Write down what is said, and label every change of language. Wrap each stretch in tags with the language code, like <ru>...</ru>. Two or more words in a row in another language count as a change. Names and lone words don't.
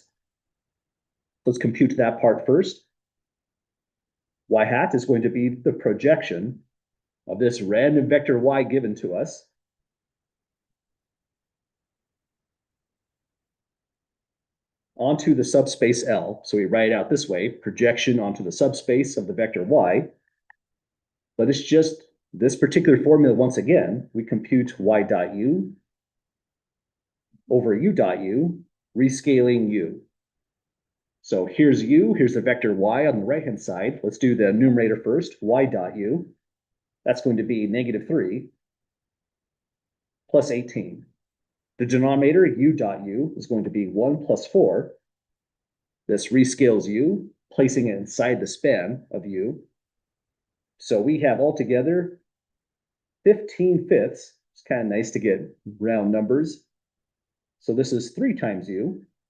<en>Let's compute that part first. Y hat is going to be the projection of this random vector y given to us onto the subspace L. So we write it out this way, projection onto the subspace of the vector y. But it's just this particular formula once again. We compute y dot u over u dot u, rescaling u. So here's u, here's the vector y on the right-hand side. Let's do the numerator first, y dot u. That's going to be -3 plus 18. The denominator, u dot u, is going to be 1 plus 4. This rescales u, placing it inside the span of u. So we have altogether 15/5. It's kind of nice to get round numbers. So this is 3 times u.</en>